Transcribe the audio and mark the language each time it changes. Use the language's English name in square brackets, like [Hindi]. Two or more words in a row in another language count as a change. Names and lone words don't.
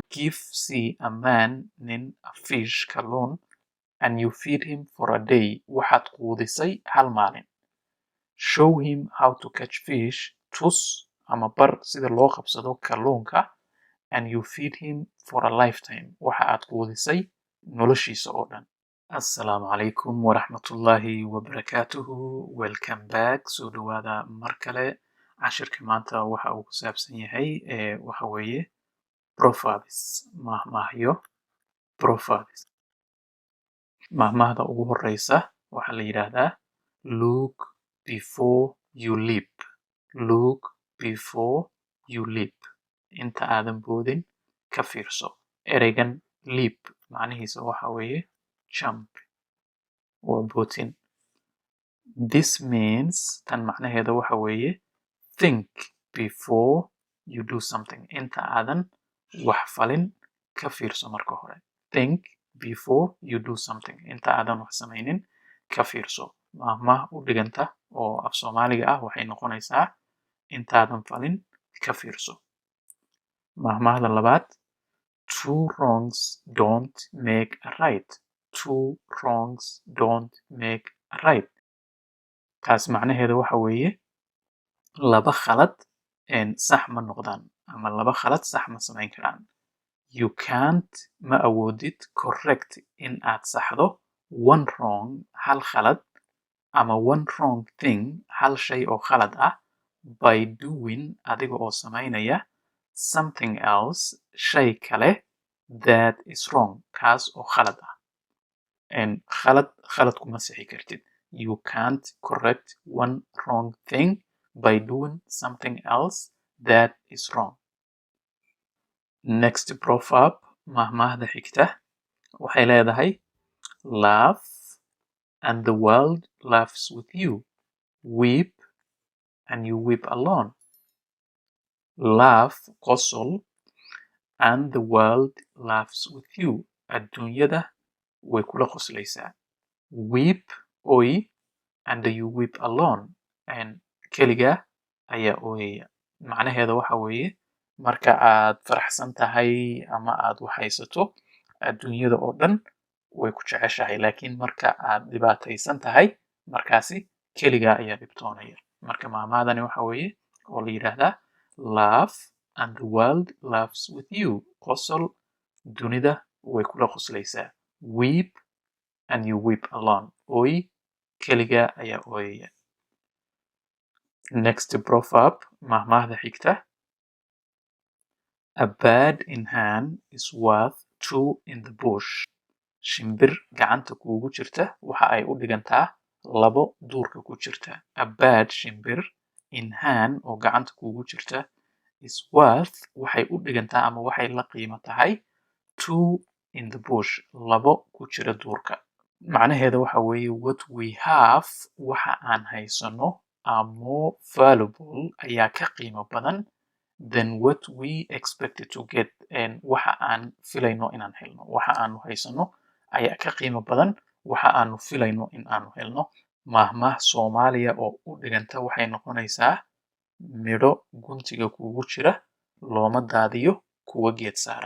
[English] give see a man nin a fish kalluun and you feed him for a day [Somali] waxaad quudisay hal maalin. [English] Show him how to catch fish [Somali] tus ama bar sida loo qabsado kalluunka [English] and you feed him for a lifetime [Somali] waxa aad quudisay noloshiisa oo dhan. Assalaamu calaykum waraxmatullaahi wabarakaatuhu. [English] Welcome back. [Somali] Soo dhawaada mar kale. Cashirka maanta waxa uu ku saabsan yahay waxa weeye proverbs, mahmahyo proverbs. Mahmahda ugu horeysa waxa la yiraahdaa [English] look before you leap. Look before you leap. [Somali] Inta aadan boodin ka fiirso. Ereygan leap macnihiisa waxa weeye [English] jump or [Somali] bootin. [English] This means [Somali] tan macnaheeda waxa weeye [English] think before you do something. [Somali] Inta aadan wax falin ka fiirso marka hore. [English] Think before you do something. [Somali] Inta aadan wax samaynin ka fiirso. Mahmah u dhiganta oo af Soomaaliga ah waxay noqonaysaa intaadan falin ka fiirso. Mahmahda labaad, [English] two wrongs don't make a right. Two wrongs don't make a right. [Somali] Taas macnaheeda waxa weeye laba khalad sax ma noqdaan ama laba khalad sax ma samayn karaan. [English] You can't [Somali] ma awoodid correct in aad saxdo [English] one wrong [Somali] hal khalad ama [English] one wrong thing [Somali] hal shay oo khalad ah [English] by doing [Somali] adiga oo samaynaya [English] something else [Somali] shay kale [English] that is wrong [Somali] kaas oo khalad ah. Khalad kuma sixi kartid. [English] You can't correct one wrong thing by doing something else that is wrong. Next proverb, [Somali] mahmahda xigta waxay leedahay [English] laugh and the world laughs with you. Weep and you weep alone. Laugh qosol and the world laughs with you. [Somali] Adduunyada way kula qoslaysaa. [English] Weep oy and you weep alone. [Somali] And keliga ayaa ooyaya. Macnaheeda waxa weeye marka aad faraxsan tahay ama aad waxaysato adduunyada oo dhan way ku jeceshahay laakiin marka aad dhibaataysan tahay markaasi keliga ayaa dhibtoonaya. Marka mahmahdani waxa weeye oo la yiraahdaa [English] laugh and the world laughs with you. [Somali] Qosol dunida way kula qoslaysaa. [English] Weep and you weep alone. [Somali] Oy keliga ayaa ooyaya. [English] Next proverb, [Somali] mahmahda xigta. [English] A bird in hand is worth two in the bush. [Somali] Shimbir gacanta kuugu jirta waxa ay u dhigantaa labo duurka ku jirta. [English] A bird [Somali] shimbir [English] in hand [Somali] oo gacanta kuugu jirta [English] is worth [Somali] waxay u dhigantaa ama waxay la qiimo tahay [English] two in the bush [Somali] labo ku jira duurka. Macnaheeda waxa weeye [English] what we have [Somali] waxa aan haysano [English] are more valuable [Somali] ayaa ka qiimo badan [English] than what we expected to get. [Somali] Waxa aan filayno inaan helno. Waxa aanu haysano ayaa ka qiimo badan waxa aanu filayno in aanu helno. Mahmah Soomaaliya oo u dhiganta waxay noqonaysaa midho guntiga kuugu jira looma daadiyo kuwa geed saaran.